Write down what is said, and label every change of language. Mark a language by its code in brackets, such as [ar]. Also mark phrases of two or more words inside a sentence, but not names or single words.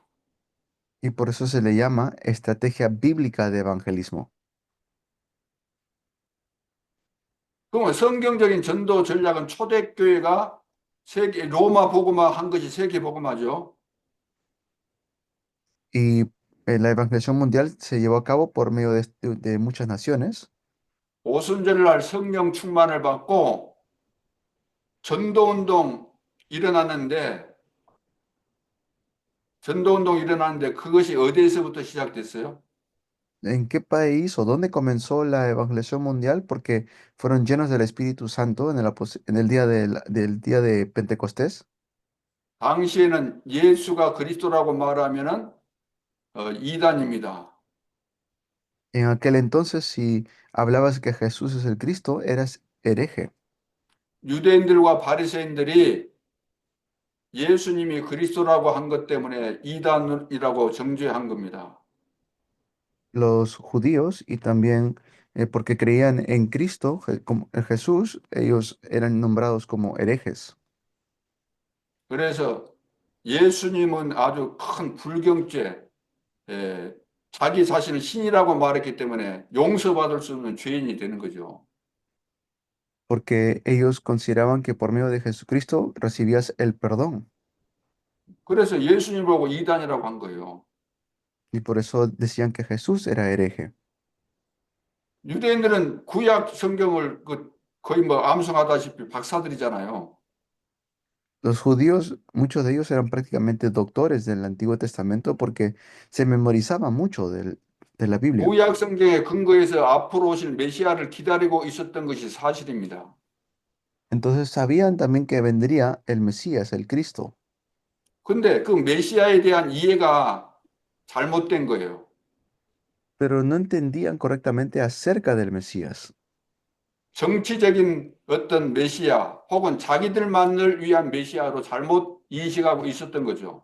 [es] Y por eso se le llama estrategia bíblica de evangelismo. [ko] 그러면 성경적인 전도 전략은 초대교회가 세계 로마 복음화 한 것이 세계 복음화죠. [es] Y la evangelización mundial se llevó a cabo por medio de muchas naciones. [ko] 오순절날 성령 충만을 받고 전도운동 일어났는데 그것이 어디에서부터 시작됐어요? [es] ¿En qué país o dónde comenzó la evangelización mundial? Porque fueron llenos del Espíritu Santo en el día del día de Pentecostés. [ko] 당시에는 예수가 그리스도라고 말하면은 이단입니다. [es] En aquel entonces, si hablabas que Jesús es el Cristo, eras hereje. [ko] 유대인들과 바리새인들이 예수님이 그리스도라고 한 것 때문에 이단이라고 정죄한 겁니다. [es] Los judíos y también porque creían en Cristo, como en Jesús, ellos eran nombrados como herejes. [ko] 그래서 예수님은 아주 큰 불경죄, 자기 자신을 신이라고 말했기 때문에 용서받을 수 없는 죄인이 되는 거죠. [es] Porque ellos consideraban que por medio de Jesucristo recibías el perdón. [ko] 그래서 예수님 보고 이단이라고 한 거예요. [es] Y por eso decían que Jesús era hereje. [ko] 유대인들은 구약 성경을 거의 뭐 암송하다시피 박사들이잖아요. [es] Los judíos, muchos de ellos eran prácticamente doctores del Antiguo Testamento porque se memorizaba mucho de la Biblia. [ko] 구약 성경에 근거해서 앞으로 오실 메시아를 기다리고 있었던 것이 사실입니다. [es] Entonces sabían también que vendría el Mesías, el Cristo, [ko] 근데 그 메시아에 대한 이해가 잘못된 거예요. [es] pero no entendían correctamente acerca del Mesías. [ko] 정치적인 어떤 메시아 혹은 자기들만을 위한 메시아로 잘못 인식하고 있었던 거죠.